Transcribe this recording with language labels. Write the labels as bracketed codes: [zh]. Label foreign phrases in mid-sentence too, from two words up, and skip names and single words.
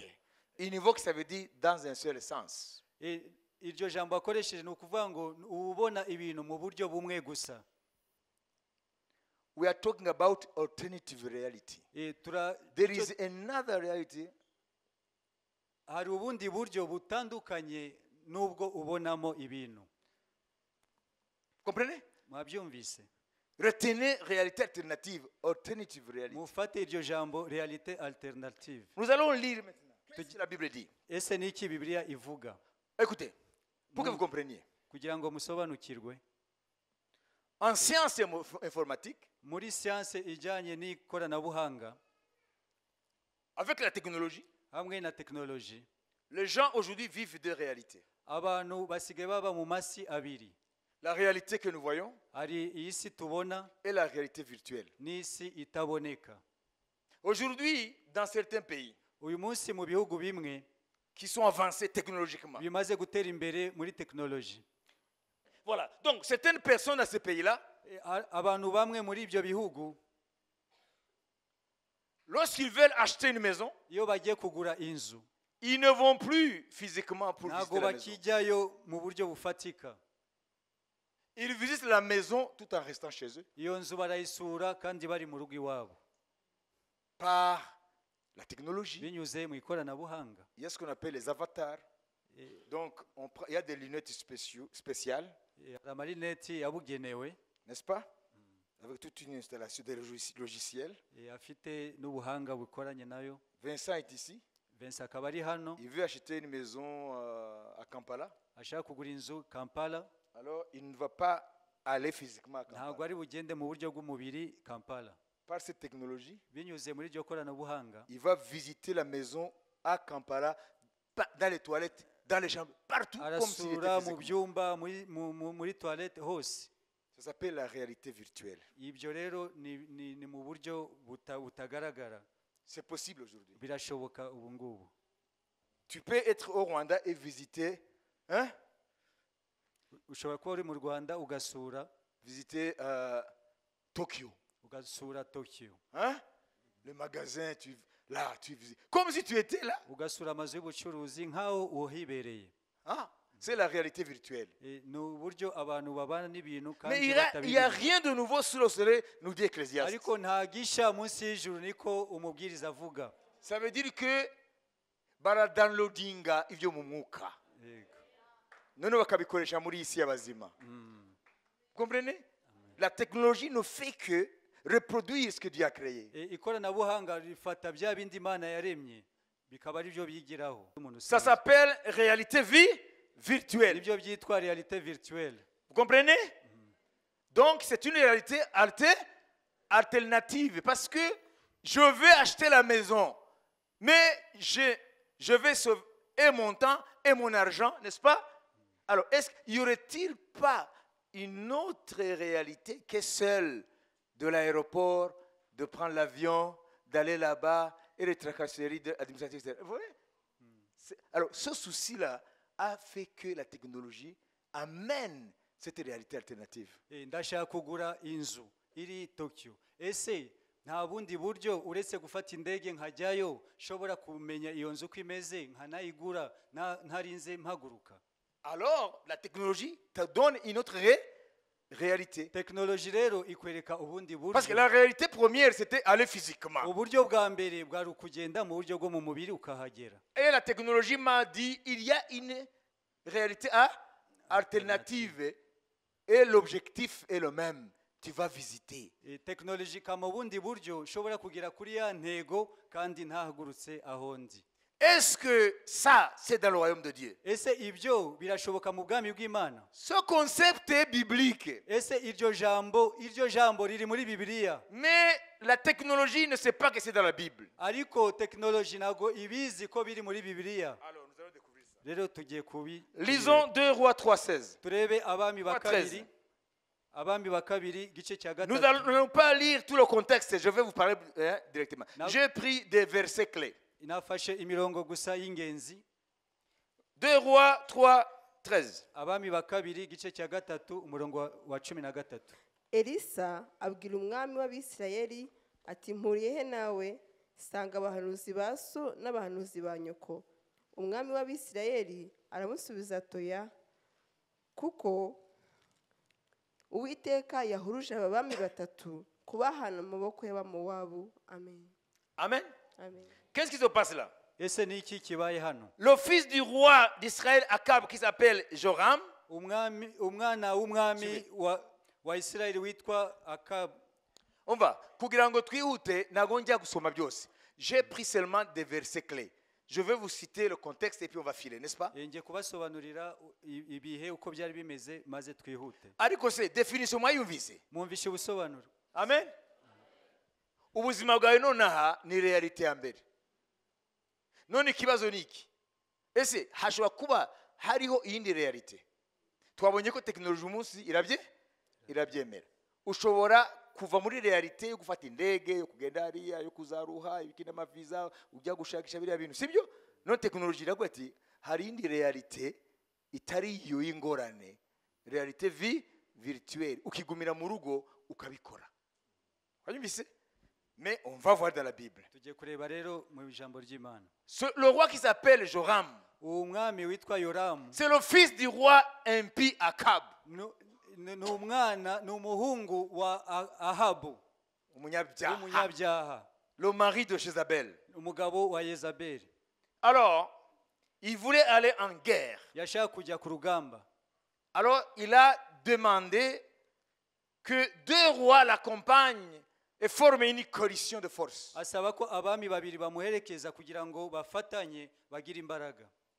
[fr] Univoque, ça veut dire dans un seul sens. [rw] iryo jambo akoresheje ni ukuvuga ngo ubona ibintu mu buryo bumwe gusa [en] We are talking about alternative reality. There is another reality. [rw] hari ubundi buryo butandukanye nubwo ubonamo ibintu. [fr] Comprenez? [rw] Mwabyumvise? [fr] Retenez réalité alternative, alternative réalité. [rw] Mufate iryo jambo [fr] réalité alternative. Nous allons lire maintenant. Qu'est-ce que la Bible dit? [rw] Ese niki Bibiliya ivuga? [fr] Écoutez, pour que vous compreniez. [rw] Kugira ngo musobanukirwe. [fr] En sciences informatiques, [rw] Muri siyanse ijyanye n'ikoranabuhanga, [fr] avec la technologie, [rw] hamwe na tekinoloji, [fr] les gens aujourd'hui vivent deux réalités. [rw] abantu basigaye baba mu masi abiri. [fr] La réalité que nous voyons [rw] Hari iyi si tubona [fr] et la réalité virtuelle. [rw] n'isi itaboneka. [fr] Aujourd'hui, dans certains pays [rw] Uyu munsi mu bihugu bimwe [fr] qui sont avancés technologiquement, [rw] bimaze gutera imbere muri tekinoloji, [fr] voilà. Donc, certaines personnes dans ces pays-là, [rw] abantu bamwe muri ibyo bihugu [fr] lorsqu'ils veulent acheter une maison, [rw] iyo bagiye kugura inzu [fr] ils ne vont plus physiquement pour [rw] ntabwo [fr] visiter la maison. [rw] bakijyayo mu buryo bufatika. [fr] Ils visitent la maison tout en restant chez eux [rw] Iyo nzu barayisura kandi bari mu rugo iwabo [fr] par la technologie. [rw] binyuze mu ikoranabuhanga. [fr] Il y a ce qu'on appelle les avatars. Donc, il y a des lunettes spéciales, [rw] Hari amarineti yabugenewe, [fr] n'est-ce pas? Avec toute une installation de logiciels. [rw] afite n'ubuhanga bukoranye nayo. [fr] Vincent est ici. [rw] Vincent akaba ari hano, [fr] Il veut acheter une maison à Kampala. [rw] ashaka kugura inzu Kampala. [fr] Alors, il ne va pas aller physiquement à [rw] Ntabwo [fr] Kampala. [rw] ari bugende mu buryo bw'umubiri Kampala. [fr] Par cette technologie, [rw] Binyuze muri iryo koranabuhanga, [fr] il va visiter la maison à Kampala, dans les toilettes, dans les chambres, partout, comme s'il était [rw] arasura mu [fr] physiquement. [rw] byumba, muri toilette hose. [fr] Ça s'appelle la réalité virtuelle. [rw] Ibyo rero ni mu buryo butagaragara. [fr] C'est possible aujourd'hui. [rw] Birashoboka ubu ngubu. [fr] Tu peux être au Rwanda et visiter, hein? [rw] Ushobora kuba uri mu Rwanda [fr] Visiter Tokyo. [rw] ugasura Tokyo, [fr] Hein? Le magasin, tu visites. Comme si tu étais là. [rw] ugasura amazu y'ubucuruzi nk'aho uhibereye. [fr] Hein? C'est la réalité virtuelle. [rw] Ni uburyo abantu babana n'ibintu [fr] Mais [rw] kandi [fr] il n'y a [rw] batabirimo. [fr] rien de nouveau sous le soleil, nous dit Ecclésiaste. [rw] Ariko nta gisha munsi y'ijuru niko umubwiriza avuga. [fr] Ça veut dire que [rw] baradownloadinga ibyo mu mwuka. Yego. None bakabikoresha muri isi y'abazima. [fr] Vous comprenez? La technologie ne fait que reproduire ce que Dieu a créé. [rw] Ikoranabuhanga rifata bya bindi Imana yaremye bikaba ari byo bigiraho. [fr] Ça s'appelle réalité virtuelle. [rw] Nibyo byitwa [fr] réalité virtuelle. Vous comprenez? Donc c'est une réalité alternative parce que je vais acheter la maison, mais je vais sauver et mon temps et mon argent, n'est-ce pas? Alors, est-ce qu'il n'y aurait-il pas une autre réalité que celle de l'aéroport, de prendre l'avion, d'aller là-bas et les tracasseries administratives, etc. Vous voyez? Alors, ce souci-là a fait que la technologie amène cette réalité alternative. [rw] Ndashaka kugura inzu iri Tokyo. Ese nta bundi buryo uretse gufata indege nkajyayo shobora kumenya iyo nzu uko imeze nkanayigura ntarinze mpaguruka? [fr] Alors, la technologie te donne une autre réalité. [rw] Tekinoloji rero ikwereka ubundi [fr] Parce que [rw] buryo. [fr] la réalité première, c'était aller physiquement. [rw] Uburyo bwa mbere bwari ukugenda mu buryo bwo mu mubiri ukahagera. [fr] Et la technologie m'a dit, il y a une réalité alternative et l'objectif est le même. Tu vas visiter. [rw] Tekinoloji kama bundi buryo ushobora kugera kuri ya ntego kandi ntahagurutse aho ndi. [fr] Est-ce que ça, c'est dans le royaume de Dieu? [rw] Ese ibyo birashoboka mu bwami bw'Imana? [fr] Ce concept est biblique. [rw] Ese iryo jambo riri muri Bibiliya? [fr] Mais la technologie ne sait pas que c'est dans la Bible. [rw] Ariko tekinoloji nago ibizi ko biri muri Bibiliya. [fr] Alors, nous allons découvrir ça. [rw] Rero tugiye kubi. [fr] Lisons 2 Rois 3:16. [rw] Turebe abami ba 13. kabiri. Abami ba kabiri gice cya [fr] Nous [rw] gatatu. [fr] n'allons pas lire tout le contexte, je vais vous parler directement. Non. J'ai pris des versets clés. [rw] Inafashe imirongo gusa y'ingenzi. [fr] 2 Rois 3:13. [rw] Abami ba kabiri gice cya gatatu umurongo wa 13. Elisa abwira umwami w'Abisirayeli ati mpuriye he nawe sanga abahanuzi ba so n'abahanuzi ba nyoko. Umwami w'Abisirayeli aramusubiza atoya kuko Uwiteka yahuruje aba bami batatu kubahana mu maboko y'Abamowabu. Amen. Amen. Amen. [fr] Qu'est-ce qui se passe là? [rw] ese ni iki kibaye hano? [fr] Le fils du roi d'Israël, Akab, qui s'appelle Joram, [rw] umwana w'umwami wa Isirayeli witwa Akabu. [fr] on va. [rw] Kugira ngo twihute, ntago njya gusoma byose. [fr] J'ai pris seulement des versets clés. Je vais vous citer le contexte et puis on va filer, n'est-ce pas? [rw] Ngiye kubasobanurira ibihe uko byari bimeze maze twihute. Ariko se définition mwayumvise. Mwumvishe ubusobanuro. Amen. Ubuzima bwawe nonaha ni realite ya mbere. None ikibazo ni iki? Ese hashobora kuba hariho iyindi realite? Twabonye ko technology umunsi irabyemera. Ushobora kuva muri realite yo gufata indege, yo kugenda hariya, yo kuzaruha, ibikina amaviza, ujya gushakisha biriya bintu, sibyo? None technology iravuga ati hari indi realite itari iyo y'ingorane. [fr] Realite virtuelle. [rw] Ukigumira mu rugo ukabikora. Wanyumvise? [fr] Mais on va voir dans la Bible. [rw] Tugiye kureba rero mu ijambo ry'Imana. [fr] Le roi qui s'appelle Joram, [rw] umwami witwa Yoramu, [fr] c'est le fils du roi impie Akab. [rw] ni umuhungu wa Ahabu, umunyabyaha, [fr] le mari de Jézabel. [rw] umugabo wa Yezabeli. [fr] Alors, il voulait aller en guerre. [rw] Yashaka kujya ku rugamba. [fr] Alors, il a demandé que deux rois l'accompagnent et forment une coalition de force. [rw] Asaba ko abami babiri bamuherekeza kugira ngo bafatanye bagire imbaraga.